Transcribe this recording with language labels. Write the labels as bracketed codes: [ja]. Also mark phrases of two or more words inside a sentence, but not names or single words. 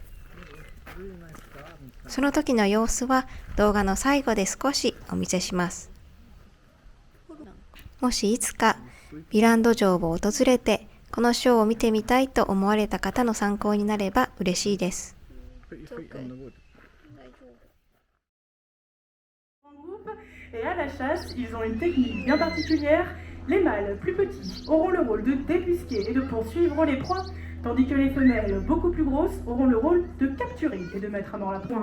[ja] その時の様子は動画の最後で少しお見せします。もしいつかヴィランド城を訪れてこのショーを見てみたいと思われた方の参考になれば嬉しいです。 [fr] Et à la chasse, ils ont une technique bien particulière. Les mâles, plus petits, auront le rôle de débusquer et de poursuivre les proies, tandis que les femelles, beaucoup plus grosses, auront le rôle de capturer et de mettre dans la pointe.